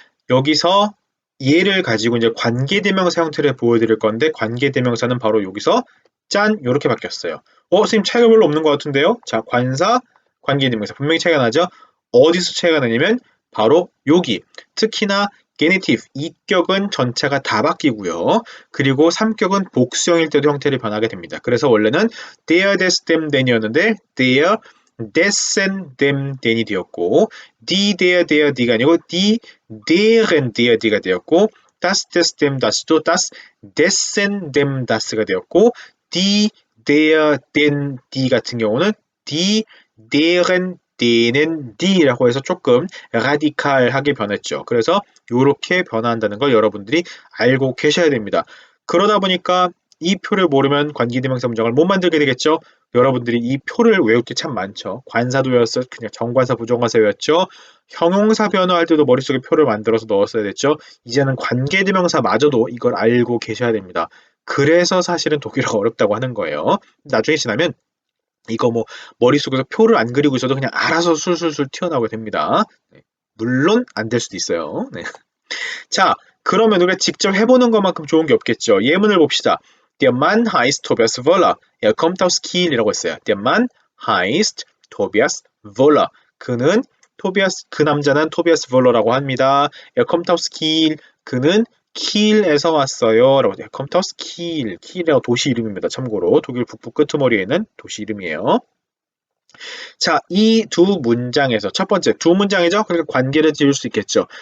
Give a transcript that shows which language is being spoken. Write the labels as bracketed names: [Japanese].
[Korean] 여기서 얘를 가지고 이제 관계대명사 형태를 보여드릴 건데, 관계대명사는 바로 여기서 짠 이렇게 바뀌었어요. 선생님 차이가 별로 없는 것 같은데요? 자, 관사, 관계대명사 분명히 차이가 나죠? 어디서 차이가 나냐면 바로 여기. 특히나 게네티브 2격은 전체가 다 바뀌고요. 그리고 3격은 복수형일 때도 형태를 변하게 됩니다. 그래서 원래는 der des dem den이었는데 der dessen dem den이 되었고, die der die가 아니고 die deren der die가 되었고, das des dem das도 das dessen dem das가 되었고, die der den die 같은 경우는 die deren denen die라고 해서 조금 라디칼하게 변했죠. 그래서 이렇게 변화한다는 걸 여러분들이 알고 계셔야 됩니다. 그러다 보니까 이 표를 모르면 관계대명사 문장을 못 만들게 되겠죠. 여러분들이 이 표를 외울 게 참 많죠. 관사도 외웠어, 그냥 정관사, 부정관사 외웠죠. 형용사 변화할 때도 머릿속에 표를 만들어서 넣었어야 됐죠. 이제는 관계대명사마저도 이걸 알고 계셔야 됩니다. 그래서 사실은 독일어가 어렵다고 하는 거예요. 나중에 지나면 이거 뭐 머릿속에서 표를 안 그리고 있어도 그냥 알아서 술술술 튀어나오게 됩니다. 네. 물론 안 될 수도 있어요. 네. 자, 그러면 우리가 직접 해보는 것만큼 좋은 게 없겠죠. 예문을 봅시다. [German] Der Mann heißt Tobias Woller. Er kommt aus Kiel [Korean] 이라고 했어요. [German] Der Mann heißt Tobias Woller. [Korean] 그 남자는 토비아스 볼러라고 합니다. [German] Er kommt aus Kiel. [Korean] 그는 킬에서 왔어요. 라고. [German] Er kommt aus Kiel. [Korean] 킬이라고 도시 이름입니다. 참고로 독일 북부 끄트머리에 있는 도시 이름이에요. 자, 이 두 문장에서 첫 번째 두 문장이죠. 그러니까 관계를 지을 수 있겠죠.